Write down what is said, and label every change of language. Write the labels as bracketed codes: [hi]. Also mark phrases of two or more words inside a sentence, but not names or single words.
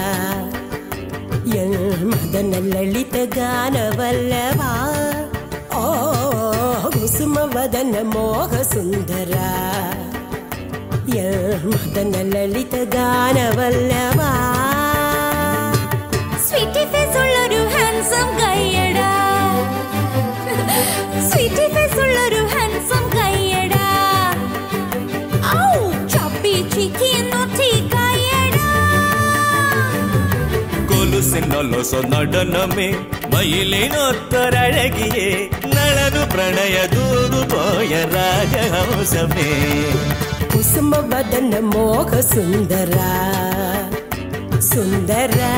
[kn] ಮದನ ಲಲಿತ ಗಾನವಲ್ಲಭ ಓ ಕುಸುಮ ವದನ ಮೋಹ ಸುಂದರ ಮದನ ಲಲಿತ ಗಾನವಲ್ಲಭ [en] sweety face [ml] ഉള്ളൊരു ഹാൻസം കയ്യടാ [en] sweety face [ml] ഉള്ളൊരു ഹാൻസം കയ്യടാ ഔ [en] chubby cheeky naughty [ml] കയ്യടാ കൊലുസിനൊലൊസ നടനമേ മയിലിനൊത്തൊരഴകിയേ നളനു പ്രണയ ദൂതുപോയ രാജഹംസമേ [kn] ಕುಸುಮ ವದನ ಮೋಹ ಸುಂದರ ಸುಂದರ